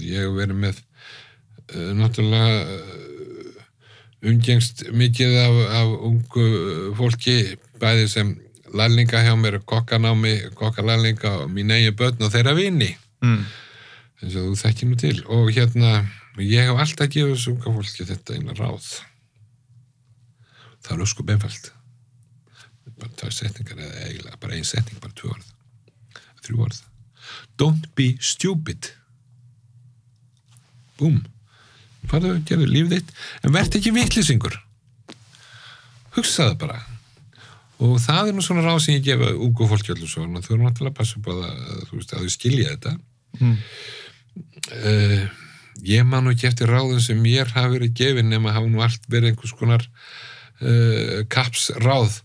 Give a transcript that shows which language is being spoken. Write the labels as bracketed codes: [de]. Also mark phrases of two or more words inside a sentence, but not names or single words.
[is] Ég hef verið með náttúrulega umgengst mikið af ungu fólki, bæði sem lærlinga hjá mér, kokkalærlinga og mín eigin börn og þeirra vini. Eins og þú þekkir nú til. Og ég hef alltaf gefið þessu unga fólki þetta eina ráð. Það er ósköp einfalt. Bara 2 setningar eða eiginlega bara 1 setning, bara 2 orð. 3 orð. [en] Don't be stupid. [is] Búm. Farðu að gera lífið þitt, en verð ekki vitleysingur. Hugsaðu bara. Og það er nú svona ráð sem ég gefa ungu fólki allir svona. Þau eru náttúrulega að passa upp á það, þú veist, að þau skilja þetta. Ég man nú ekki eftir ráðum sem mér hafi verið gefin, nema hafa nú allt verið einhvers konar kapsráð.